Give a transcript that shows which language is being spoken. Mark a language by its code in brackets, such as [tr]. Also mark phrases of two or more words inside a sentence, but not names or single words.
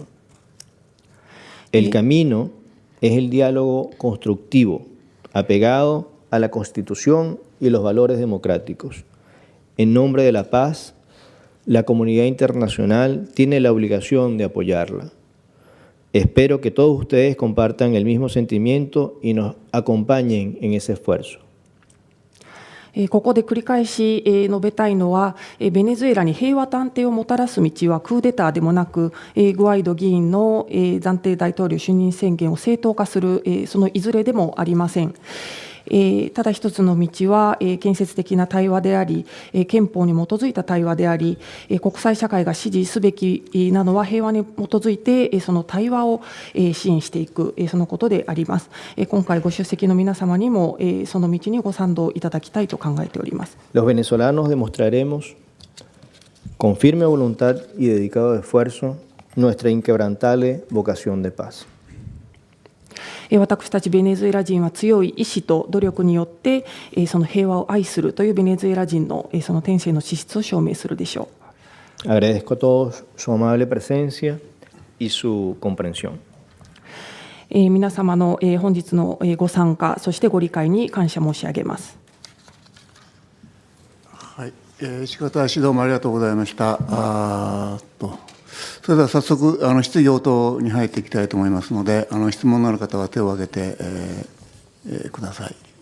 [es] El camino es el diálogo constructivo, apegado a la Constitución y los valores democráticos. En nombre de la paz, la comunidad internacional tiene la obligación de apoyarla. Espero que todos ustedes compartan el mismo sentimiento y nos acompañen en ese esfuerzo. [ja] ここで繰り返し述べたいのは、ベネズエラに平和と安定をもたらす道はクーデターでもなく、グアイド議員の暫定大統領就任宣言を正当化するそのいずれでもありません。ただ一つの道は建設的な対話であり、憲法に基づいた対話であり、国際社会が支持すべきなのは平和に基づいてその対話を支援していく、そのことであります。今回ご出席の皆様にもその道にご賛同いただきたいと考えております。 [es] Los venezolanos demostraremos con firme voluntad y dedicado esfuerzo nuestra inquebrantable vocación de paz. [ja] 私たちベネズエラ人は強い意志と努力によってその平和を愛するというベネズエラ人のその天性の資質を証明するでしょう。 [es] Agradezco a todos su amable presencia y su comprensión. [ja] 皆様の本日のご参加、そしてご理解に感謝申し上げます。はい、石方氏どうもありがとうございました。それでは早速質疑応答に入っていきたいと思いますので、質問のある方は手を挙げて、ください。